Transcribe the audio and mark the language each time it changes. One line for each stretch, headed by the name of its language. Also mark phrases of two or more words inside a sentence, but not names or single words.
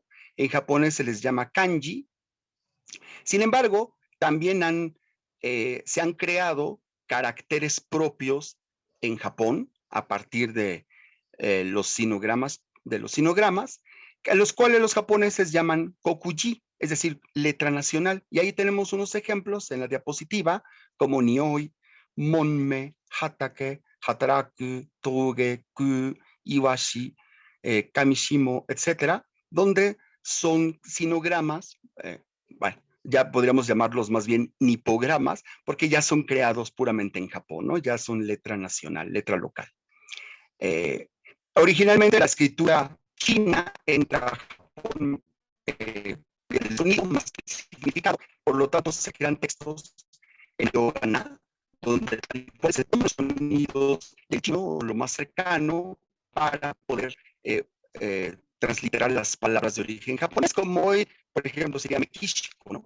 Spanish: En japonés se les llama kanji. Sin embargo, también se han creado caracteres propios en Japón a partir de los sinogramas, a los cuales los japoneses llaman kokuji, es decir, letra nacional. Y ahí tenemos unos ejemplos en la diapositiva, como nioi, monme, hatake, hataraku, toge, ku, iwashi, kamishimo, etcétera, donde son sinogramas, bueno, ya podríamos llamarlos más bien nipogramas, porque ya son creados puramente en Japón, ¿no? Ya son letra nacional, letra local. Originalmente la escritura china entra a Japón el sonido más que el significado, por lo tanto se crean textos en hiragana, donde se toman los sonidos del chino lo más cercano para poder transliterar las palabras de origen japonés, como hoy, por ejemplo, sería Mekishiko, ¿no?